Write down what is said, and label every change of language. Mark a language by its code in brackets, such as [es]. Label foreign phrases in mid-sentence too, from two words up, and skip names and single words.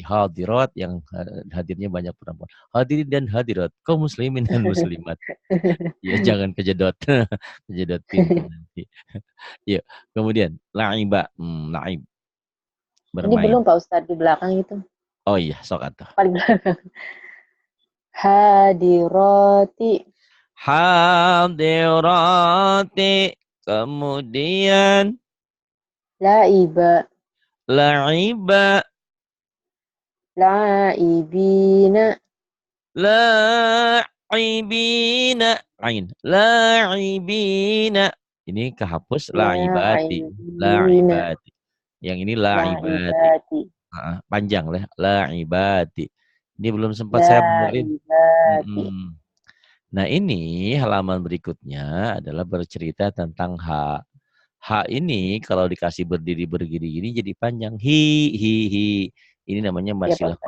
[id] Hadirat yang hadirnya banyak perempuan. Hadirin dan hadirat. Kaum muslimin dan muslimat. Ya jangan kejedot. Kejedot pintu nanti. Ya. Kemudian. La'iba. La'ib. Ini Bermain. belum Pak Ustadz di belakang itu. Oh iya. [su] Sok atuh. [id] Paling belakang. Hadiroti. Hadirati. Kemudian Laiba. la'iba. Laibina. La'ibina. Ain. La'ibina. Ini kehapus la'ibati. Laibina. La'ibati. Yang ini la'ibati. Laibati. Panjang lah. La'ibati. Ini belum sempat saya benerin. Laibati. Nah ini halaman berikutnya adalah bercerita tentang hak. Hak ini kalau dikasih berdiri-berdiri gini jadi panjang. Hi. Ini namanya Ya, Pak masilah Ustadz.